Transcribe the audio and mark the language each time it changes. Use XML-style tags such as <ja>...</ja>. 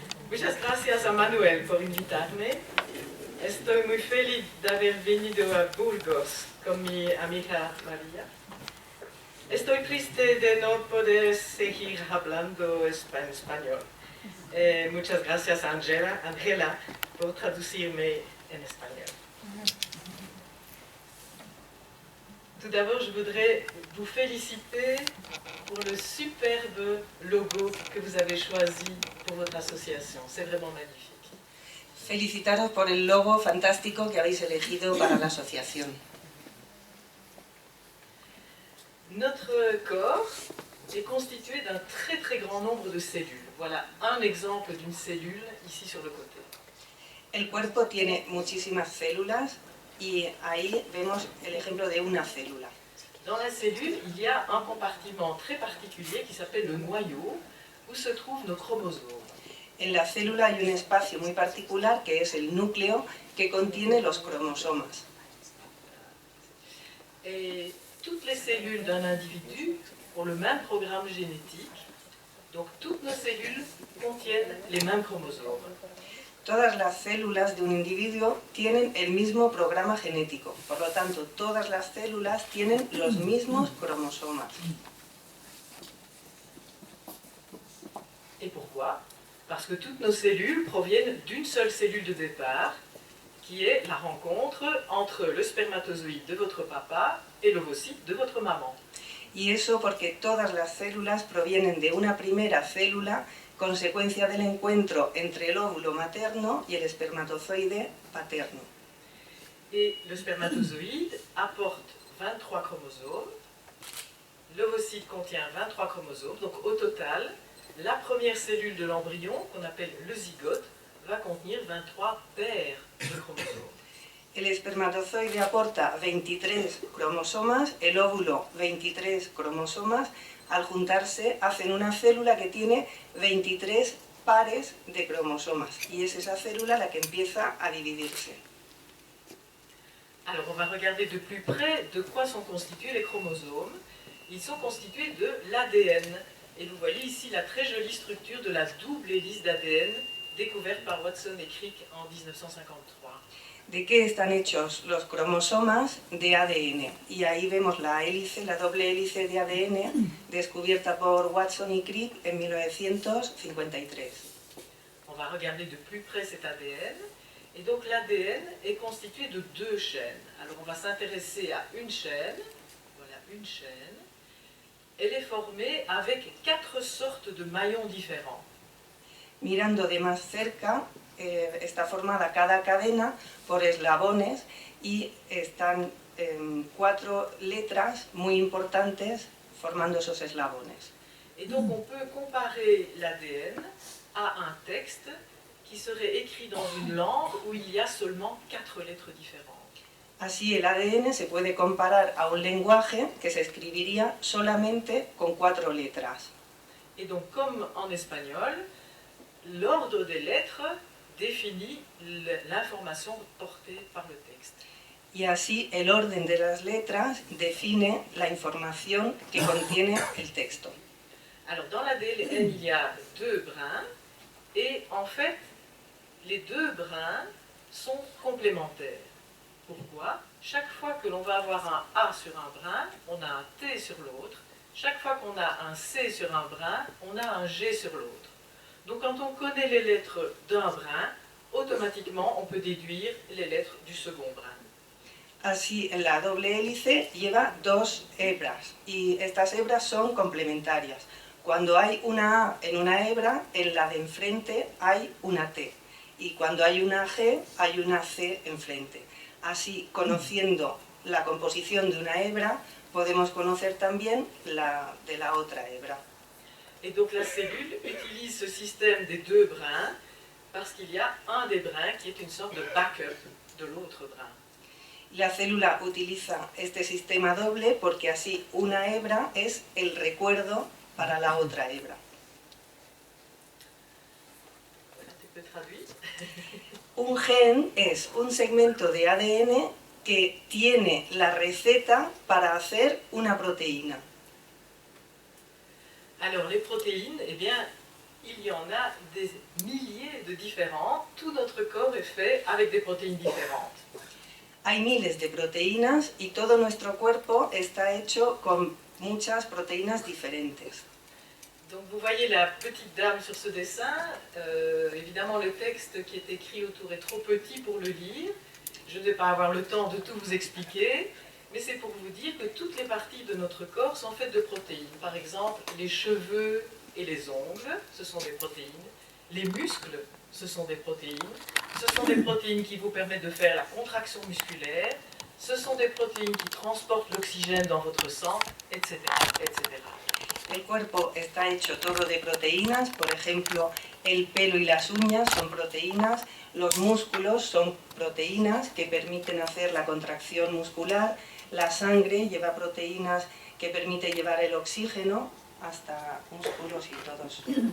<es>Muchas gracias a Manuel por invitarme. Estoy muy feliz de haber venido a Burgos con mi amiga María. Estoy triste de no poder seguir hablando español. Muchas gracias a Angela por traducirme en español.</es> <fr>Tout d'abord, je voudrais vous féliciter pour le superbe logo que vous avez choisi pour votre association. C'est vraiment magnifique.</fr> <es>Felicitaros por el logo fantástico que habéis elegido para la asociación.</es> <fr>Notre corps est constitué d'un très grand nombre de cellules. Voilà un exemple d'une cellule ici sur le côté.</fr> <es>El cuerpo tiene muchísimas células y ahí vemos el ejemplo de una célula.</es> <fr>Dans la cellule, il y a un compartiment très particulier qui s'appelle le noyau, où se trouvent nos chromosomes.</fr> <es>En la célula hay un espacio muy particular que es el núcleo que contiene los cromosomas.</es> <fr>Et toutes les cellules d'un individu ont le même programme génétique, donc toutes nos cellules contiennent les mêmes chromosomes.</fr> <es>Todas las células de un individuo tienen el mismo programa genético, por lo tanto, todas las células tienen los mismos cromosomas.</es> <fr>Pourquoi? Parce que toutes nos cellules proviennent d'une seule cellule de départ, qui est la rencontre entre le spermatozoïde de votre papa et l'ovocyte de votre maman.</fr> <es>Y eso porque todas las células provienen de una primera célula, consecuencia del encuentro entre el óvulo materno y el espermatozoide paterno.</es> <fr>Et le spermatozoïde apporte 23 chromosomes, l'ovocyte contient 23 chromosomes, donc au total, la première cellule de l'embryon, qu'on appelle le zygote, va contenir 23 paires de chromosomes.</fr> <es>El espermatozoide aporta 23 cromosomas, el óvulo 23 cromosomas, al juntarse hacen una célula que tiene 23 pares de cromosomas y es esa célula la que empieza a dividirse.</es> <fr>Alors on va regarder de plus près de quoi sont constitués les chromosomes. Ils sont constitués de l'ADN. Et vous voyez ici la très jolie structure de la double hélice d'ADN découverte par Watson et Crick en 1953.</fr> <es>¿De qué están hechos los cromosomas? De ADN. Y ahí vemos la hélice, la doble hélice de ADN, descubierta por Watson y Crick en 1953.</es> <fr>On va regarder de plus près cet ADN. Et donc l'ADN est constitué de deux chaînes. Alors on va s'intéresser à une chaîne. Voilà, une chaîne. Elle est formée avec 4 sortes de maillons différents.</fr> <es>Mirando de más cerca, está formada cada cadena por eslabones y están 4 letras muy importantes formando esos eslabones.</es> <fr>Et donc on peut comparer l'ADN à un texte qui serait écrit dans une langue où il y a seulement 4 lettres différentes.</fr> <es>Así el ADN se puede comparar a un lenguaje que se escribiría solamente con 4 letras.</es> <fr>Et donc comme en espagnol, l'ordre des lettres définit l'information portée par le texte.</fr> <es>Y así el orden de las letras define la información que contiene el texto.</es> <fr>Alors dans l'ADN, il y a 2 brins et en fait, les 2 brins sont complémentaires. Pourquoi? Chaque fois que l'on va avoir un A sur un brin, on a un T sur l'autre. Chaque fois qu'on a un C sur un brin, on a un G sur l'autre. Donc quand on connaît les lettres d'un brin, automatiquement on peut déduire les lettres du second brin.</fr> <es>Así, la doble hélice lleva 2 hebras y estas hebras son complementarias. Cuando hay una A en una hebra, en la de enfrente hay una T. Y cuando hay una G, hay una C enfrente. Así, conociendo la composición de una hebra, podemos conocer también la de la otra hebra.</es> <fr>Et donc la cellule utilise ce système des 2 brins parce qu'il y a un des brins qui est une sorte de backup de l'autre brin.</fr> <es>La célula utiliza este sistema doble porque así una hebra es el recuerdo para la otra hebra.</es> <fr>Tu peux traduire?</fr> <es>Un gen es un segmento de ADN que tiene la receta para hacer una proteína.</es> <fr>Alors les protéines, eh bien, il y en a des milliers de différentes. Tout notre corps est fait avec des protéines différentes.</fr> <es>Hay miles de proteínas y todo nuestro cuerpo está hecho con muchas proteínas diferentes.</es> <fr>Donc vous voyez la petite dame sur ce dessin. Évidemment le texte qui est écrit autour est trop petit pour le lire. Je ne vais pas avoir le temps de tout vous expliquer, mais c'est pour vous dire que toutes les parties de notre corps sont faites de protéines. Par exemple, les cheveux et les ongles, ce sont des protéines. Les muscles, ce sont des protéines. Ce sont des protéines qui vous permettent de faire la contraction musculaire. Ce sont des protéines qui transportent l'oxygène dans votre sang, etc., etc.</fr> <es>El cuerpo está hecho todo de proteínas, por ejemplo, el pelo y las uñas son proteínas, los músculos son proteínas que permiten hacer la contracción muscular, la sangre lleva proteínas que permiten llevar el oxígeno hasta músculos y todos.</es>